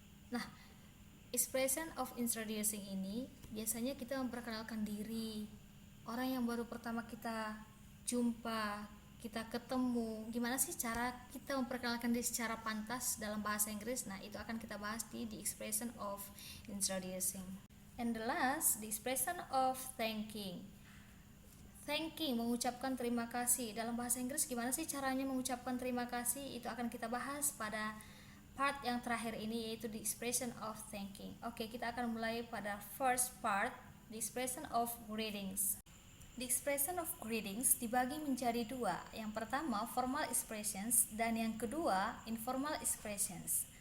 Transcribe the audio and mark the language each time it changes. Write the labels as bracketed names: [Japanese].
[Indonesian] Nah, [English] expression of introducing [Indonesian] ini biasanya kita memperkenalkan diri. Orang yang baru pertama kita jumpa, kita ketemu. Gimana sih cara kita memperkenalkan diri secara pantas dalam bahasa Inggris? Nah, itu akan kita bahas di [English] the expression of introducing. And the last, the expression of thanking. [Indonesian] Thanking, mengucapkan terima kasih. Dalam bahasa Inggris gimana sih caranya mengucapkan terima kasih? Itu akan kita bahas pada part yang terakhir ini, yaitu [English] the expression of thanking. [Indonesian] Oke, kita akan mulai pada [English] first part, the expression of greetings. The expression of greetings [Indonesian] dibagi menjadi dua. Yang pertama formal expressions dan yang kedua informal expressions.